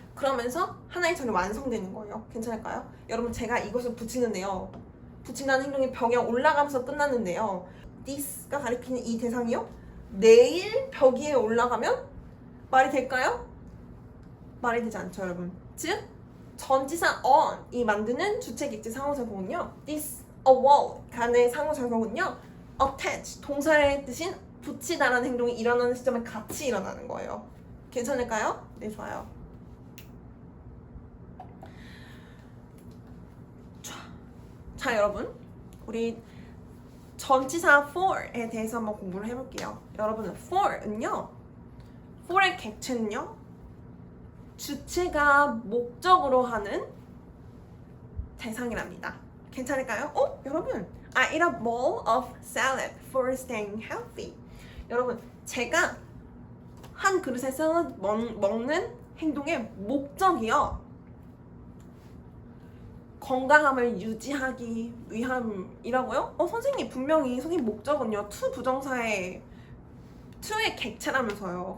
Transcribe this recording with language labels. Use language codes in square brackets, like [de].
[ko] 그러면서 하나의 절이 완성되는 거예요. 괜찮을까요? 여러분, 제가 이것을 붙이는데요. 붙인다는 행동이 벽에 올라가면서 끝났는데요. this가 가리키는 이 대상이요. 내일 벽 위에 올라가면 말이 될까요? 말이 되지 않죠, 여러분. 즉, 전치사 on이 만드는 주체, 객체, 상호작용은요. [en] this, a wall 간의 상호작용은요. [ko] attach, 동사의 뜻인 붙이다라는 행동이 일어나는 시점에 같이 일어나는 거예요. 괜찮을까요? 네, 좋아요. 자, 여러분, 우리 전치사 for에 대해서 한번 공부를 해볼게요. 여러분, for은요, for의 객체는요, 주체가 목적으로 하는 대상이랍니다. 괜찮을까요? [en] 여러분, I eat a bowl of salad for staying healthy. [ko] 여러분, 제가 한 그릇의 샐러드 먹는 행동의 목적이요. 건강함을 유지하기 위함이라고요? 선생님, 분명히 선생님 목적은요. to 부정사의 to의 객체라면서요.